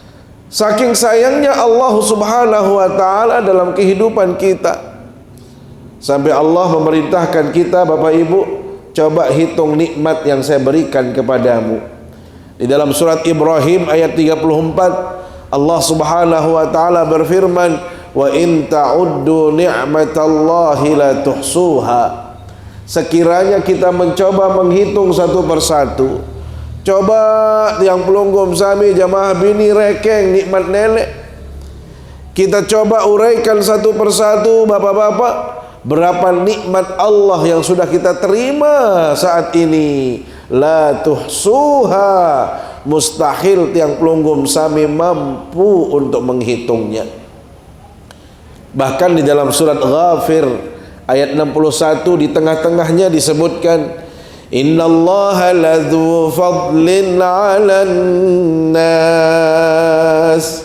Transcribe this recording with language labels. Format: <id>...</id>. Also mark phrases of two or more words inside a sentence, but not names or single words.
<id>Saking sayangnya Allah</id> <ar>Subhanahu wa ta'ala</ar> <id>dalam kehidupan kita, Sampai Allah memerintahkan kita, Bapak Ibu, coba hitung nikmat yang saya berikan kepadamu. Di dalam surat Ibrahim ayat 34, Allah</id> <ar>Subhanahu wa taala</ar> <id>berfirman,</id> <ar>"Wa in ta'uddu ni'matallahi la tuhsuha."</ar> <id>Sekiranya kita mencoba menghitung satu persatu, coba</id> <sas>tiang pelunggum sami jamaah bini rekeng nikmat nenek,</sas> <id>kita coba uraikan satu persatu, bapak-bapak, berapa nikmat Allah yang sudah kita terima saat ini.</id> <ar>La tuhsuha,</ar> <id>mustahil</id> <sas>tiang pelunggum sami</sas> <id>mampu untuk menghitungnya. Bahkan di dalam surat Ghafir ayat 61 di tengah-tengahnya disebutkan,</id> <ar>innallaha ladzu fadlin 'alan nas.</ar>